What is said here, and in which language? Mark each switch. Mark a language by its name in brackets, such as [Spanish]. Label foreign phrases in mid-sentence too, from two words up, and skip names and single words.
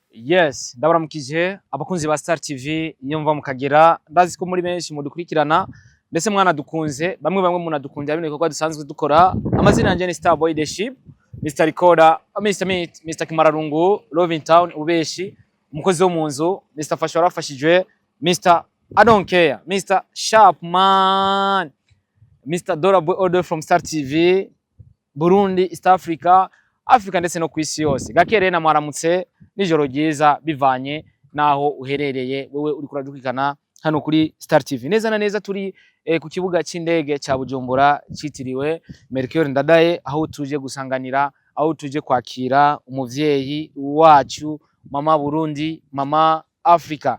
[Rundi] Yes, ndabaramukije abakunzi ba Star TV nyumva mukagera ndazi ko muri benshi mudukurikirana ndetse mwana dukunze bamwe munadukunze bino bikorwa dusanzwe dukora. Amazina yanje ni Star Boy The Ship, Mr Recorder, Mr Meat, Mr Kimararungu, Loving Town ubeshi, umukozi wo munzu, Mr Fasha warafashijwe, Mr I don't care, Mr Sharpman, Mr Dora Boy Order from Star TV, Burundi, East Africa, Africa ndetse no kwisi yose. Gakere na mwaramutse nijoro ryiza bivanye naho uherereye wewe uri kuradukurikana hano kuri Star TV. Neza na neza turi ku kibuga c'indege ca Bujumbura citiriwe Melchior Ndadaye, aho tuje gusanganira, aho tuje kwakira umuvyeyi wacu, mama Burundi, mama Africa.